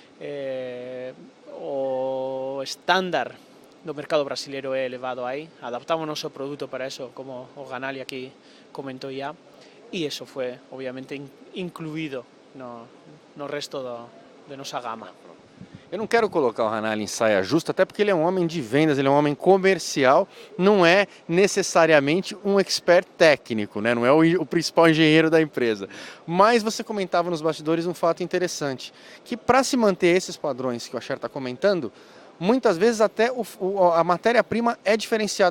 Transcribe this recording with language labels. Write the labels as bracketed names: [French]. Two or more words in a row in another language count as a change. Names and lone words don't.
[Galician] o estándar do mercado brasileiro é elevado aí, adaptamos o noso produto para eso, como o Ganali aquí comentou ya, e eso foi obviamente incluído no resto de nosa gama. [Portuguese] Eu não quero colocar o Hanali em saia justa, até porque ele é um homem de vendas, ele é um homem comercial, não é necessariamente um expert técnico, né? Não é o principal engenheiro da empresa. Mas você comentava nos bastidores um fato interessante, que para se manter esses padrões que o Asher está comentando, muitas vezes até a matéria-prima é diferenciada.